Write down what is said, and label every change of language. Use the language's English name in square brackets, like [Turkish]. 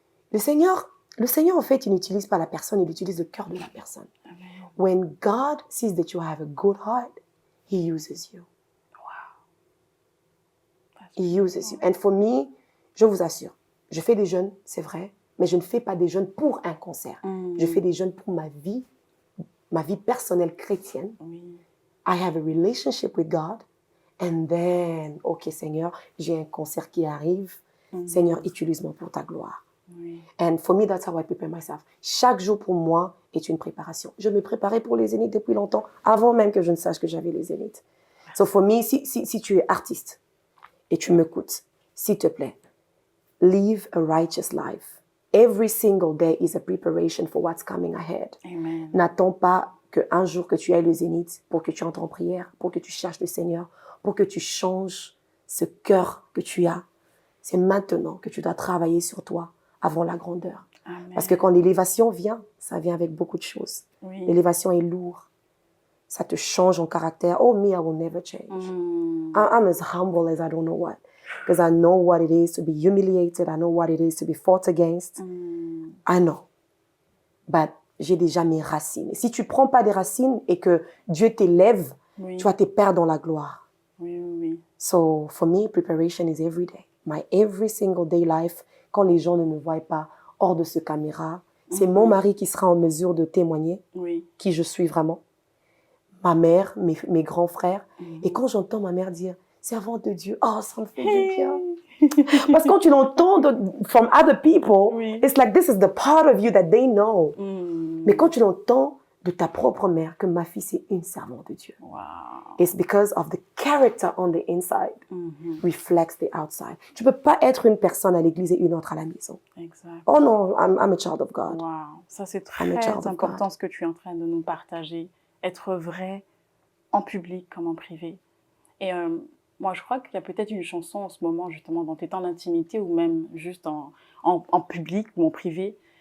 [French] Le Seigneur, en fait, il n'utilise pas la personne, il utilise le cœur de la personne. Amen. [English] When God sees that you have a good heart, He uses you. Wow. He uses you. And for me, [French] je vous assure, je fais des jeûnes, c'est vrai, mais je ne fais pas des jeûnes pour un concert. Je fais des jeûnes pour ma vie personnelle chrétienne. Oui. [English] I have a relationship with God. And then, ok [French] Seigneur, j'ai un concert qui arrive. Seigneur, utilise-moi pour ta gloire. Oui. [English] And for me, that's how I prepare myself. [French] Chaque jour pour moi est une préparation. Je me préparais pour les Zéniths depuis longtemps, avant même que je ne sache que j'avais les Zéniths. [English] So for me, [French] si tu es artiste et tu m'écoutes, s'il te plaît, [English] live a righteous life. Every single day is a preparation for what's coming ahead. Amen. [French] N'attends pas qu'un jour que tu ailles le Zénith pour que tu entres en prière, pour que tu cherches le Seigneur, pour que tu changes ce cœur que tu as. C'est maintenant que tu dois travailler sur toi avant la grandeur. Amen. Parce que quand l'élévation vient, ça vient avec beaucoup de choses. Oui. L'élévation est lourde. Ça te change en caractère. [English] Oh, me, I will never change. I'm as humble as I don't know what. Because I know what it is to be humiliated. I know what it is to be fought against. I know. But [French] j'ai déjà mes racines. Et si tu ne prends pas des racines et que Dieu t'élève, Oui. tu vas te perdre dans la gloire. Oui, oui, oui. [English] So, for me, preparation is every day. My every single day life, [French] quand les gens ne me voient pas hors de ce caméra, c'est mon mari qui sera en mesure de témoigner Oui. qui je suis vraiment. Ma mère, mes grands frères. Et quand j'entends ma mère dire « servante de Dieu », oh, ça me fait du bien. Parce que quand tu l'entends [English] from other people, [French] Oui. [English] it's like this is the part of you that they know. [French] Mais quand tu l'entends de ta propre mère, que ma fille, c'est une servante de Dieu. [English] Wow. It's because of the character on the inside reflects the outside. [French] Tu peux pas être une personne à l'église et une autre à la maison. Exact. Oh non, [English] I'm a child of God. [French] Wow. Ça, c'est [English] I'm a [French] très [English] child of [French] important [English] God. [French] ce que tu es en train de nous partager. Être vrai en public comme en privé. Et moi, je crois qu'il y a peut-être une chanson en ce moment, justement, dans tes temps d'intimité ou même juste en public ou en privé.